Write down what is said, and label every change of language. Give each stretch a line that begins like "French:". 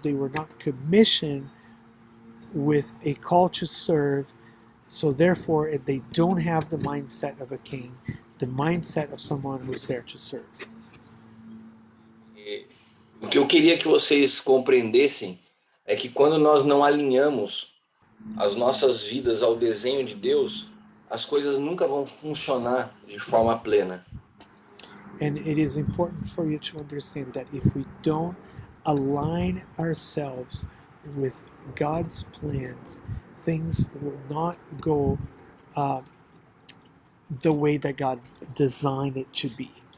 English: They were not commissioned with a call to serve, so therefore they don't have the mindset of a king, the mindset of someone who's there to serve.
Portuguese: O que eu queria que vocês compreendessem é que quando nós não alinhamos as nossas vidas ao desenho de Deus, as coisas nunca vão funcionar de forma plena.
English: And it is important for you to understand that if we don't align ourselves with God's plans, things will not go the way that God designed it to be.